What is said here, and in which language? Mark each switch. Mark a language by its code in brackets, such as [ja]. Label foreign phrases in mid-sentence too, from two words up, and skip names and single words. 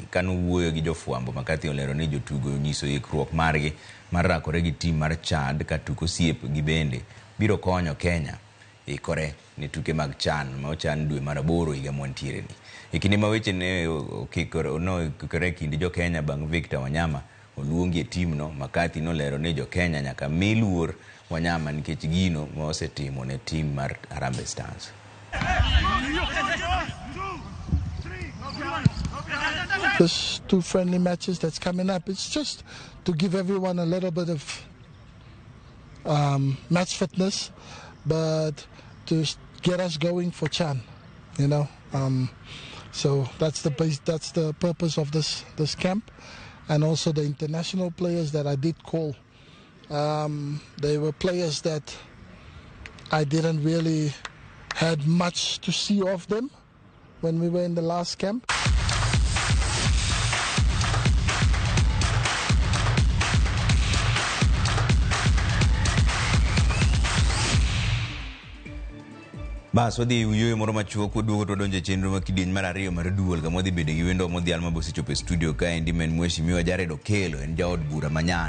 [luo] Kanowuoyo gi jofwambo, McCarthy olero ni jotugo nyiso ikruok margi mar rakore gi tim mar Chad ka tuko osiep gi bende biro konyo Kenya ikore ne tuke mag CHAN ma ochan dwe mar 8 higa mwantiere ni. E kinde ma weche ne okikore kinde jo Kenya bang' Victor Wanyama oluongi e tim no, McCarthy nolero ni jo Kenya nyaka mi luor Wanyama nikech gino ma osetimo ne tim mar Harambee Stars. [en] There's 2 friendly matches that's coming up. It's just to give everyone a little bit of match fitness, but to get us going for CHAN, you know. So that's the purpose of this camp, and also the international players that I did call. They were players that I didn't really had much to see of them when we were in the last camp. [luo] Bas wadhi uyuyo moro machuok waduogo to donje chenro ma kidieny mar ariyo mar duol kama wadhi bedo gi wendo modhial ma bosechopo e studio ka endi men Mheshimiwa Jared Okello en jaod bura ma Nyando.